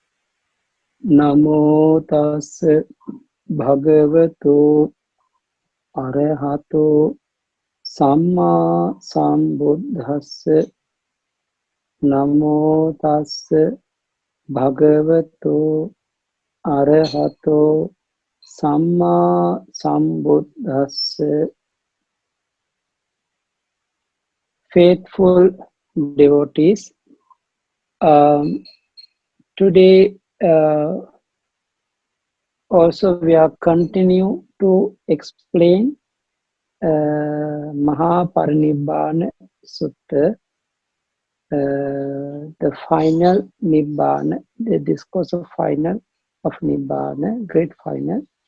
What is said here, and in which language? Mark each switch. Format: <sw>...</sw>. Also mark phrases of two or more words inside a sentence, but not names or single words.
<pi>Namo tassa bhagavato arahato samma sambuddhassa. Namo tassa bhagavato arahato samma sambuddhassa.</pi> <en>Faithful devotees, today also we are continue to explain Mahāparinibbāna Sutta, the final Nibbāna, the discourse of final of Nibbāna, great final.</en>